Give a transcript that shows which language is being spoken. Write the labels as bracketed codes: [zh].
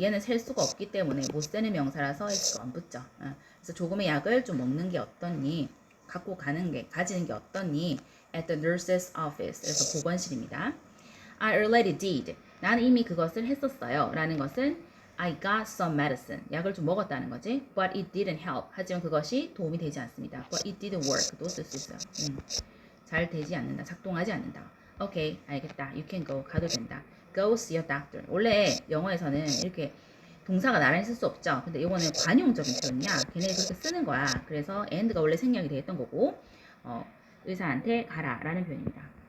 [ko] 얘는 셀 수가 없기 때문에 못 세는 명사라서 S가 안 붙죠. 그래서 조금의 약을 좀 먹는 게 어떻니? 갖고 가지는 게 어떻니? [en] At the nurse's office. [ko] 그래서 보건실입니다. [en] I already did. [ko] 나는 이미 그것을 했었어요. 라는 것은 [en] I got some medicine. [ko] 약을 좀 먹었다는 거지. [en] But it didn't help. [ko] 하지만 그것이 도움이 되지 않습니다. [en] But it didn't work. [ko] 또 쓸 수 있어요. 잘 되지 않는다. 작동하지 않는다. 오케이, 알겠다. [en] You can go. [ko] 가도 된다. [en] Go see a doctor. [ko] 원래 영어에서는 이렇게 동사가 나란히 쓸 수 없죠. 근데 이거는 관용적인 표현이야. 걔네들이 그렇게 쓰는 거야. 그래서 and가 원래 생략이 되었던 거고 의사한테 가라 라는 표현입니다.